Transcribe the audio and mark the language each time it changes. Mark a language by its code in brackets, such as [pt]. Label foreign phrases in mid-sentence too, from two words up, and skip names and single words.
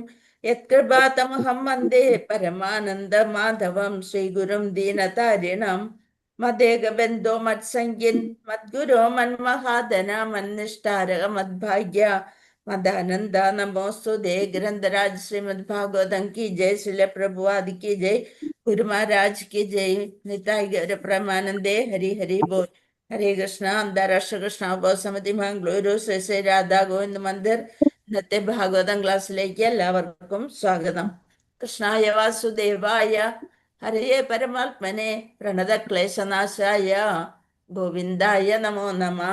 [sa] യത്കൃപാതമഹം വന്ദേ പരമാനന്ദ മാധവം ശ്രീഗുരും ദീനതാരിണം. മദേകബന്ധോ മത്സംഗിൻ മദ്ഗുരോ മന്മഹാദന മന്നിഷ്ടാരക മദ്ഭാഗ്യ മദാനന്ദ നമോസ്തുതേ. [hi] ഗ്രന്ഥരാജ് ശ്രീമദ് ഭാഗവതം की जय. श्रील प्रभुपाद की जय. गुरु महाराज की जय. निताय गौर प्रमानंदे. हरि हरि बोल. हरे कृष्ण. [ml] അന്താരാഷ്ട്ര കൃഷ്ണ സമിതി മംഗളൂരു ശ്രീ ശ്രീ രാധാ ഗോവിന്ദ് മന്ദിർ. ഇന്നത്തെ ഭാഗവതം ക്ലാസ്സിലേക്ക് എല്ലാവർക്കും സ്വാഗതം. [sa] കൃഷ്ണായ വാസുദേവായ ഹരേ പരമാത്മനെ പ്രണതക്ലേശനാശായ ഗോവിന്ദായ നമോ നമഃ.